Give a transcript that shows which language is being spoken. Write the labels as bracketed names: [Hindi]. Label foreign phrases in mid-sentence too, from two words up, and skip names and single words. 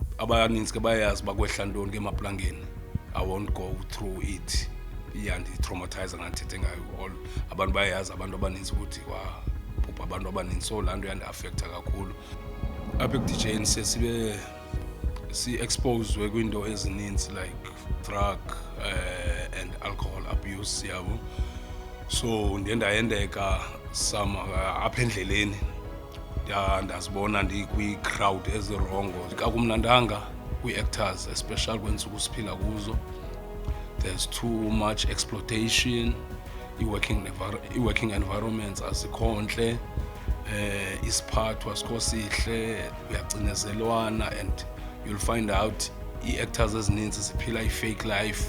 [Xhosa] abaninzi ke bayazi bakwehla ntoni ke emaplangeni. [English] I won't go through it. [Xhosa] Iyandi-traumatize nganthethe ngayo all. Abantu bayazi abantu abaninzi ukuthi wabhubha abantu abaninzi, so laa nto yandi-affecta kakhulu. Apha ekudijeni siye si-exposed kwiinto ezininzi like [English] drug and alcohol abuse [Xhosa] yabo. So ndiye ndayendeka apha endleleni ndazibona ndikwii-crowd ezirongo. Akumnandanga kwii-actors, especially kweentsuku siphila kuzo. [English] There's too much exploitation. [Xhosa] I-working environments azikho ntle. Isiphatho asikho sihle, kuyacinezelwana, [English] and you'll find out [Xhosa] i-actors ezininzi ziphila [English] i-fake life.